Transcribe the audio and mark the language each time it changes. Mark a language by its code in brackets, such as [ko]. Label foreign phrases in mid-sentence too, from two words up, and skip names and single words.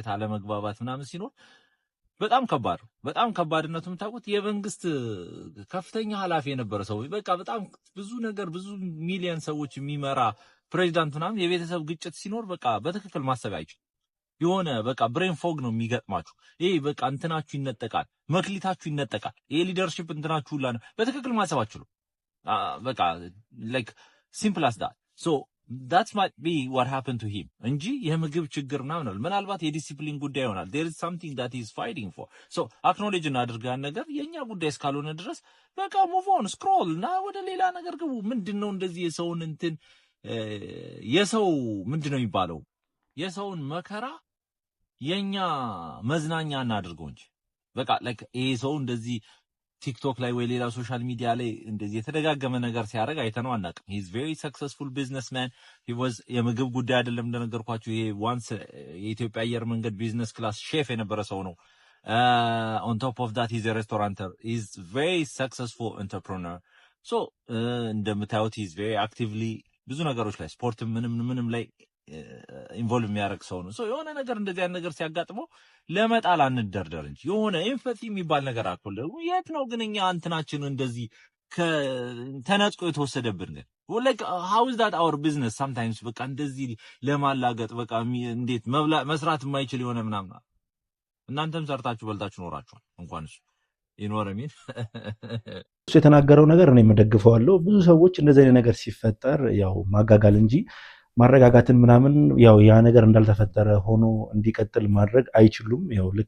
[am] አለመግባባት ምናምን ሲኖር በጣም ከባድ ነው። በጣም ከባድነቱም ታውቁት የመንግስት ከፍተኛ ኃላፊ የነበረ ሰው በቃ በጣም ብዙ ነገር ብዙ ሚሊዮን ሰዎች የሚመራ ፕሬዚዳንት ምናምን የቤተሰብ ግጭት ሲኖር በቃ በትክክል ማሰብ አይችልም። የሆነ በቃ [en] brain fog [am] ነው የሚገጥማችሁ። ይሄ በቃ እንትናችሁ ይነጠቃል፣ መክሊታችሁ ይነጠቃል። ይሄ ሊደርሺፕ እንትናችሁ ሁላ ነው በትክክል ማሰብ አትችሉ። በቃ [en] like simple as that so that might be what happened to him [am] እንጂ የምግብ ችግር ምናምን ነው። ምናልባት የዲሲፕሊን ጉዳይ ይሆናል። [en] there is something that he is fighting for so acknowledge [am] እናድርጋን ነገር የኛ ጉዳይ እስካልሆነ ድረስ በቃ [en] move on scroll [am] እና ወደ ሌላ ነገር ግቡ። ምንድነው እንደዚህ የሰውን እንትን የሰው ምንድነው የሚባለው የሰውን መከራ የኛ መዝናኛ እናድርገው እንጂ በቃ ላይክ ይሄ ሰው እንደዚህ ቲክቶክ ላይ ወይ ሌላ [en] social media [am] ላይ እንደዚህ የተደጋገመ ነገር ሲያደርግ አይተነው አናውቅም። [en] he is very successful businessman. he was [am] የምግብ ጉዳይ አይደለም እንደነገርኳችሁ ይሄ ዋንስ የኢትዮጵያ አየር መንገድ [en] business class chef [am] የነበረ ሰው ነው። [en] on top of that he's a restaurateur. he's very successful entrepreneur. [am] so እንደምታዩት [en] he's very actively [am] ብዙ ነገሮች ላይ ስፖርት ምንም ላይ ኢንቮልቭ የሚያደርግ ሰው ነው። የሆነ ነገር እንደዚህ አይነት ነገር ሲያጋጥመው ለመጣል አንደርደር እንጂ የሆነ ኤምፓቲ የሚባል ነገር አቆለ የት ነው ግን እኛ እንትናችን እንደዚህ ተነጥቆ የተወሰደብን ግን [en] like how is that our business sometimes [am] በቃ እንደዚህ ለማላገጥ በቃ እንዴት መስራት የማይችል የሆነ ምናምን እናንተም ሰርታችሁ በልታችሁ ኖራችኋል እንኳንስ ይኖርሚን እሱ የተናገረው ነገር እኔ መደግፈዋለሁ። ብዙ ሰዎች እንደዚህ አይነት ነገር ሲፈጠር ያው ማጋጋል እንጂ ማረጋጋትን ምናምን ያው ያ ነገር እንዳልተፈጠረ ሆኖ እንዲቀጥል ማድረግ አይችሉም። ያው ልክ